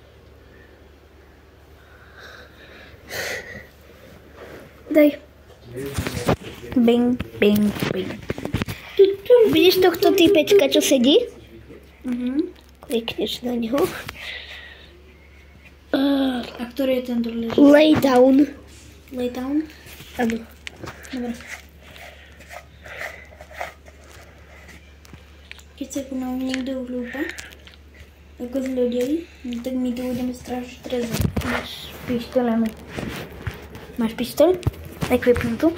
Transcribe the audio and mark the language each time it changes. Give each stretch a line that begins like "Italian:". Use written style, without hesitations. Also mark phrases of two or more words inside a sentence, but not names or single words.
Slovak: Daj. Bing, bing, bing. Vidíš tohto týpečka, čo sedí? Klikneš na neho. A ktorý je ten dôležitý?
English: Lay down. Lay down?
Slovak: Áno. Dobre. Keď sa ku nám niekto vľúpa, ako zľudeli, tak my tu budeme strážiť trezor. Máš pištoľ, Emi. Máš pištoľ? Tak vypnú tu.